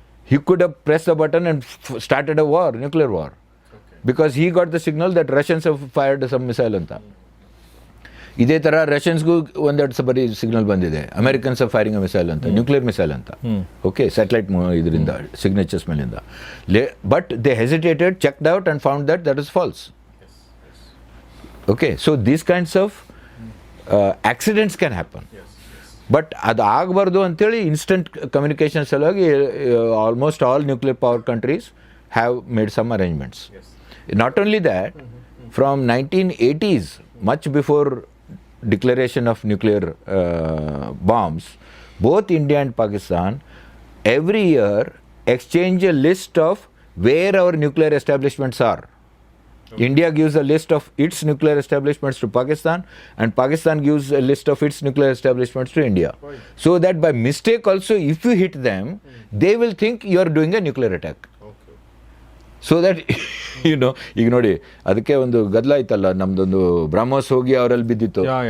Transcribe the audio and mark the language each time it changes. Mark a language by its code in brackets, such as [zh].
[en] He could have pressed the button and started a war, nuclear war. Okay. Because he got the signal that Russians have fired some missile anta. [kn] ಇದೇ ಥರ ರಷ್ಯನ್ಸ್ಗೂ ಒಂದೆರಡು Sabri signal ಬಂದಿದೆ, [en] Americans are firing a missile [kn] ಅಂತ, nuclear missile ಅಂತ. [en] okay, [kn] satellite ಇದರಿಂದ signatures ಮೇಲಿಂದ. [en] But they hesitated, checked out and found that is false. Okay, so these kinds of accidents can happen. But [kn] ಅದು ಆಗಬಾರ್ದು ಅಂತೇಳಿ [en] Instant communication ಸಲುವಾಗಿ almost all nuclear power countries have made some arrangements. Not only that, from 1980s, much before declaration of nuclear bombs, both India and Pakistan every year exchange a list of where our nuclear establishments are. Okay. India gives a list of its nuclear establishments to Pakistan, and Pakistan gives a list of its nuclear establishments to India. Right. So that by mistake also, if you hit them, they will think you are doing a nuclear attack. Okay. So that [kn] ಈಗ ನೋಡಿ, ಅದಕ್ಕೆ ಒಂದು ಗದ್ದಲ ಆಯ್ತಲ್ಲ, ನಮ್ದೊಂದು ಬ್ರಹ್ಮೋಸ್ ಹೋಗಿ ಅವರಲ್ಲಿ ಬಿದ್ದಿತ್ತು.